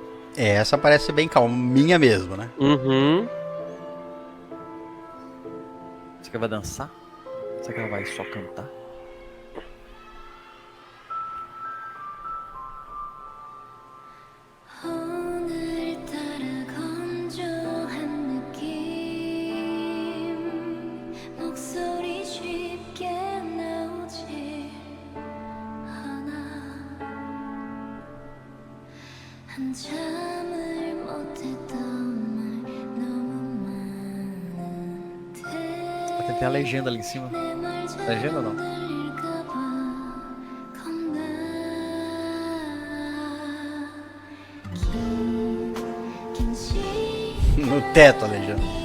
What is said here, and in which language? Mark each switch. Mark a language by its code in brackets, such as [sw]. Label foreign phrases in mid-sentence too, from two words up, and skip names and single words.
[pt] Essa parece ser bem calminha mesmo, né? Uhum. Será que ela vai dançar? Será que ela vai só cantar? [ko] 오늘따라 건조한 느낌 목소리 쉽게 나오지 않아 한참을 못했던 말 너무 많은데 [pt] Vai ter a legenda ali em cima. Legenda ou não? No teto, Alejandro.